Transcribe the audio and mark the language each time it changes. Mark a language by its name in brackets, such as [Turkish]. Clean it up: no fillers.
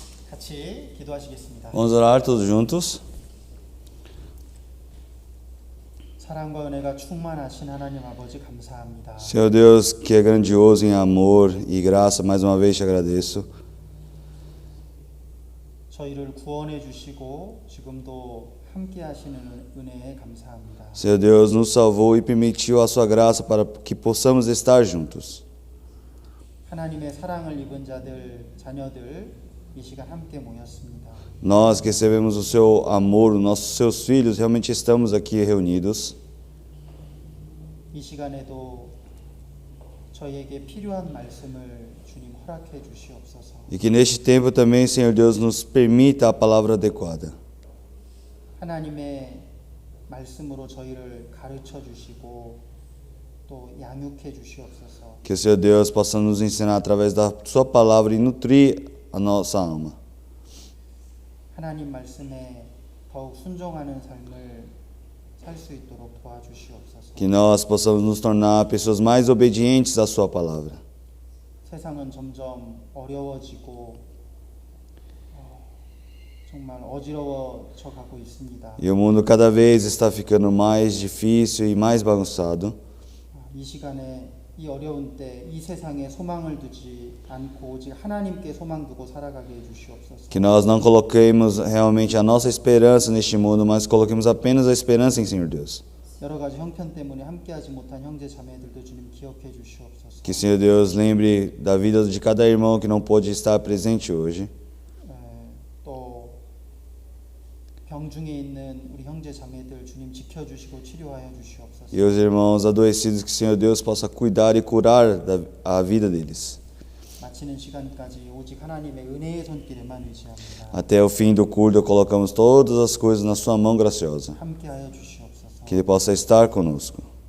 [Korean] 같이 기도하시겠습니다. [Portuguese] Vamos orar todos juntos. [Korean] 사랑과 은혜가 충만하신 하나님 아버지 감사합니다. [Portuguese] Senhor Deus, que é grandioso em amor e graça, mais uma vez te agradeço. [Korean] 저희를 구원해 주시고 지금도 함께 하시는 은혜에 감사합니다. [Portuguese] Senhor Deus, nos salvou e permitiu a sua graça para que possamos estar juntos. [Korean] 하나님의 사랑을 입은 자녀들 이 시간 함께 모였습니다. [Portuguese] Nós que recebemos o seu amor, os nossos seus filhos, realmente estamos aqui reunidos. [Korean] 이 시간에도 저희에게 필요한 말씀을 주님 허락해 주시옵소서. [Portuguese] E que neste tempo também, Senhor Deus, nos permita a palavra adequada. [Korean] 하나님의 말씀으로 저희를 가르쳐 주시고 또 양육해 주시옵소서. [Portuguese] Que o Senhor Deus possa nos ensinar através da sua palavra e nutrir a nossa alma. [Korean] 하나님 말씀에 더욱 순종하는 삶을 살 수 있도록 도와주시옵소서. [Portuguese] Que nós possamos nos tornar pessoas mais obedientes à sua palavra. [Korean] 세상은 점점 어려워지고 정말 어지러워져 가고 있습니다. [Portuguese] E o mundo cada vez está ficando mais difícil e mais bagunçado. [Korean] 이 시간에 이 어려운 때 이 세상에 소망을 두지 않고 오직 하나님께 소망 두고 살아가게 해 주시옵소서. [Portuguese] Que nós não coloquemos realmente a nossa esperança neste mundo, mas coloquemos apenas a esperança em Senhor Deus. [Korean] 여러 가지 형편 때문에 함께하지 못한 형제 자매들도 주님 기억해 주시옵소서. [Portuguese] Que Senhor Deus lembre da vida de cada irmão que não pôde estar presente hoje. [Korean] 또 병중에 있는 우리 형제 자매들 주님 지켜주시고 치료하여 주시옵소서. [Portuguese] E os irmãos adoecidos, que Senhor Deus possa cuidar e curar a vida deles. [Korean] 마치는 시간까지 오직 하나님의 은혜의 손길에만 의지합니다. [Portuguese] Até o fim do culto, colocamos todas as coisas na sua mão graciosa. [Korean] 함께하여 주시옵소서. [Portuguese] Que Ele possa estar conosco.